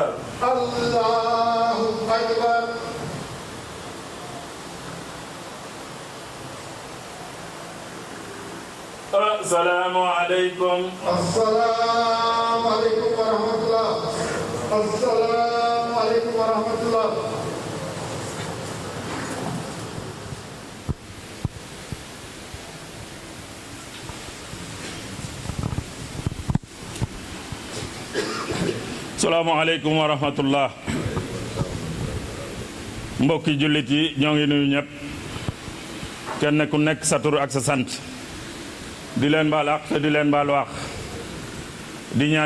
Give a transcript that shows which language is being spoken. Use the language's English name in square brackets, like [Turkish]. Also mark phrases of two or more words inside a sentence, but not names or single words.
[Arabic] الله أكبر السلام عليكم السلام عليكم ورحمة الله السلام عليكم ورحمة الله السلام عليكم ورحمة الله [Wolof] mbokki jullit yi ñoo ngi nuyu ñëpp kenn ku nekk sa tur ak sa sant di leen baal àq te di leen baal wax di ñaan